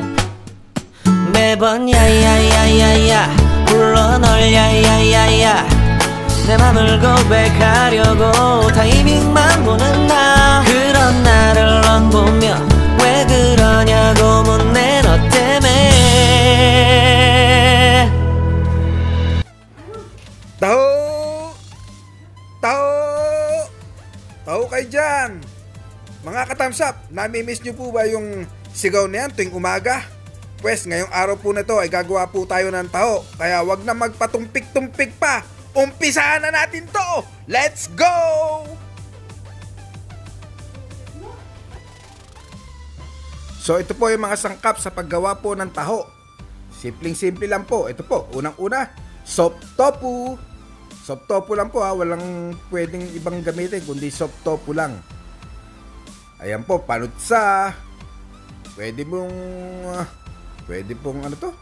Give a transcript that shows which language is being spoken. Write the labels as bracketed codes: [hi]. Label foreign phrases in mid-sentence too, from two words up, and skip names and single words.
[ko] 매번 야야야야야 불러 널 야야야야, 내 맘을 고백하려고 타이밍만 보는 나. 그런 나를 넌 보며 왜 그러냐고 묻네, 너 때문에. [tl] Taho! Taho! Taho kayo dyan! Mga katamsap, nami-miss nyo po ba yung sigaw na yan tuwing umaga? Pwes, ngayong araw po na to ay gagawa po tayo ng taho. Kaya wag na magpatumpik-tumpik pa. Umpisahan na natin to! [en] Let's go! [tl] So ito po yung mga sangkap sa paggawa po ng taho. Simpleng-simple lang po. Ito po, unang-una, [en] soft tofu. Soft tofu [tl] lang po ha, walang pwedeng ibang gamitin kundi [en] soft tofu [tl] lang. Ayan po, panutsa. Pwede pong ano to?